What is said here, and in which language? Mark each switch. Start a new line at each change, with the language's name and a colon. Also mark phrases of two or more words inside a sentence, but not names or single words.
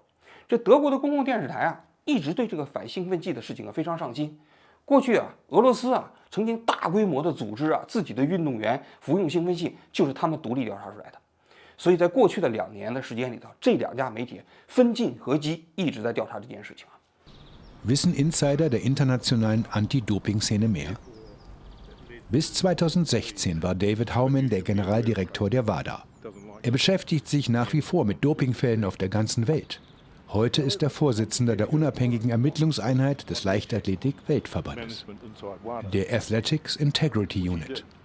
Chinese: 这德国的公共电视台一直对这个反兴奋剂的事情非常上心。过去俄罗斯曾经大规模的组织自己的运动员服用兴奋剂，就是他们独立调查出来的。所以在过去的2年的时间里头，这2家媒体分进合击，一直在调查这件事情。
German: Wissen Insider der internationalen Anti-Doping-Szene mehr? Bis 2016 war David Howman der Generaldirektor der WADA. Er beschäftigt sich nach wie vor mit Dopingfällen auf der ganzen Welt. Heute ist er Vorsitzender der unabhängigen Ermittlungseinheit des Leichtathletik-Weltverbandes, der Athletics Integrity Unit.